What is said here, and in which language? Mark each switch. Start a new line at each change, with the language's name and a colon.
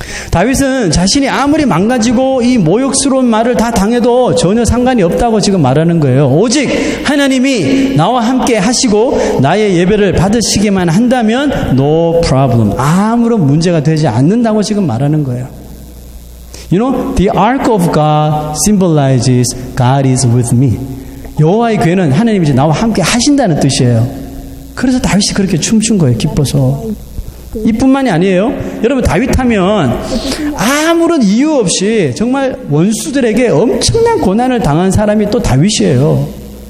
Korean: 다윗은 자신이 아무리 망가지고 이 모욕스러운 말을 다 당해도 전혀 상관이 없다고 지금 말하는 거예요. 오직 하나님이 나와 함께 하시고 나의 예배를 받으시기만 한다면 no problem. 아무런 문제가 되지 않는다고 지금 말하는 거예요.
English: You know, the ark of God symbolizes God is with me.
Korean: 여호와의 궤는 하나님이 이제 나와 함께 하신다는 뜻이에요. 그래서 다윗이 그렇게 춤춘 거예요. 기뻐서. 이뿐만이 아니에요. 여러분, 다윗 하면 아무런 이유 없이 정말 원수들에게 엄청난 고난을 당한 사람이 또 다윗이에요.